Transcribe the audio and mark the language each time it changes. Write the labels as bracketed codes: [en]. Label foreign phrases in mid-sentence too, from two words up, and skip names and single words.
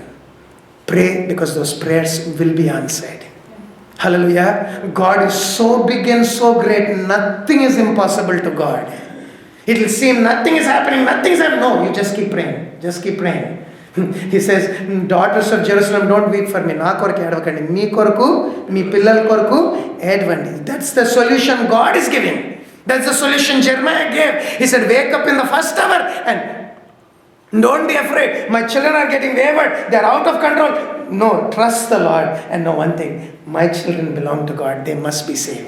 [en] Pray, because those prayers will be answered. Hallelujah. God is so big and so great, nothing is impossible to God. It will seem nothing is happening, nothing is happening. No, you just keep praying. Just keep praying. He says, daughters of Jerusalem, don't weep for me. [te] నా కొరకు ఏడవకండి, మీ కొరకు, మీ పిల్లల కొరకు ఏడవండి. [en] That's the solution God is giving. That's the solution Jeremiah gave. He said, wake up in the first hour and don't be afraid. My children are getting wayward. They are out of control. No, trust the Lord and know one thing. My children belong to God. They must be saved.